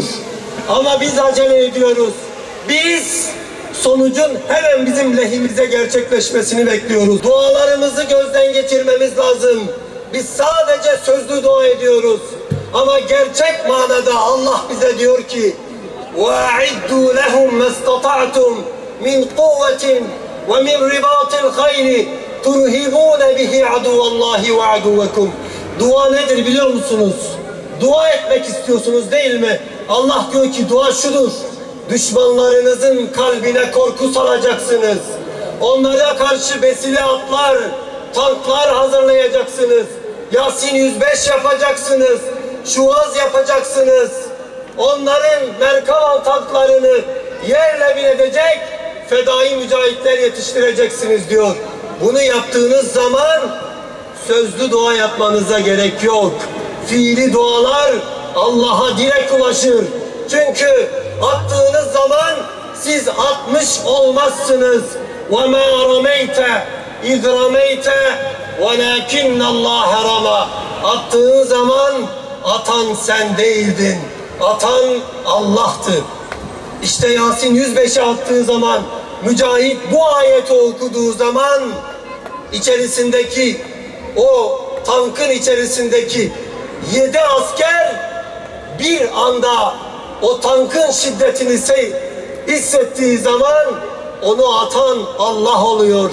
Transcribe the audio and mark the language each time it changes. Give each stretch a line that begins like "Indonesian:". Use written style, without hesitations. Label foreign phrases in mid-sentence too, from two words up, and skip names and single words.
Turkish: Ama biz acele ediyoruz. Biz sonucun hemen bizim lehimize gerçekleşmesini bekliyoruz. Dualarımızı gözden geçirmemiz lazım. Biz sadece sözlü dua ediyoruz. Ama gerçek manada Allah bize diyor ki
Arabic: وَاَعِدُّوا لَهُمْ مَسْتَطَعْتُمْ مِنْ قُوَّةٍ وَمِنْ رِبَاطِ الْخَيْرِ تُرْهِبُونَ بِهِ عَدُوَ اللّٰهِ وَعَدُوَّكُمْ.
Turkish: Dua nedir biliyor musunuz? Dua etmek istiyorsunuz değil mi? Allah diyor ki dua şudur. Düşmanlarınızın kalbine korku salacaksınız. Onlara karşı besile atlar, tanklar hazırlayacaksınız. Yasin 105 yapacaksınız. Şuaz yapacaksınız. Onların Merkava tanklarını yerle bir edecek fedai mücahitler yetiştireceksiniz diyor. Bunu yaptığınız zaman sözlü dua yapmanıza gerek yok. Fiili dualar Allah'a direkt ulaşır. Çünkü attığınız zaman siz atmış olmazsınız.
Arabic: وَمَا رَمَيْتَ اِذْ رَمَيْتَ وَلَاكِنَّ اللّٰهَ رَمَى.
Turkish: Attığın zaman atan sen değildin. Atan Allah'tı. İşte Yasin 105'e attığı zaman, Mücahit bu ayeti okuduğu zaman içerisindeki o tankın içerisindeki 7 asker bir anda o tankın şiddetini hissettiği zaman onu atan Allah oluyor.